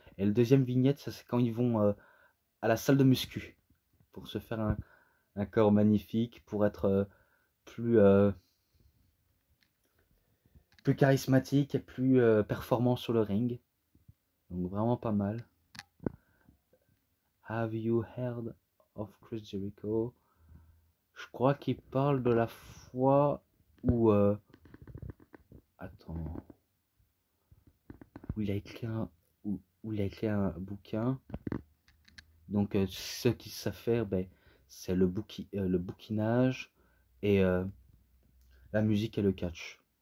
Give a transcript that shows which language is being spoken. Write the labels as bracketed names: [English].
[French] Et le deuxième vignette, ça c'est quand ils vont à la salle de muscu pour se faire un corps magnifique, pour être plus charismatique et plus performant sur le ring. Donc vraiment pas mal. [English] Have you heard of Chris Jericho? [French] Je crois qu'il parle de la fois où attends, où il a écrit un bouquin. Donc ceux qui savent faire, ben, c'est le bouquinage et la musique et le catch.